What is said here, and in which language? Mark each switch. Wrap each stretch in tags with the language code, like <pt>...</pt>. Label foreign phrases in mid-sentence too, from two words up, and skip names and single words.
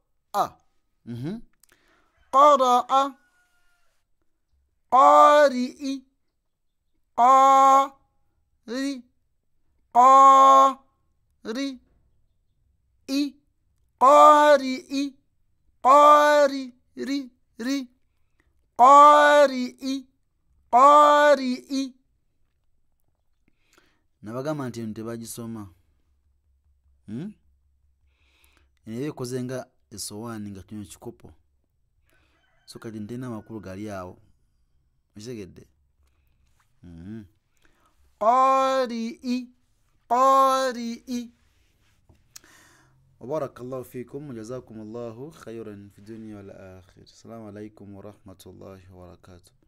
<lg>qara'a qari'i qari qari i qari'i qari ri ri qari'i qari'i. Nabagamba nti eno tebagisoma eno ekoze nga esowaani nga kino kikopo so kati ntena amakulu gali awo okitegedde. qari'i qari'i.</lg> <ar>وبارك الله فيكم وجزاكم الله خيرا في الدنيا والآخرة. السلام عليكم ورحمة الله وبركاته.</ar>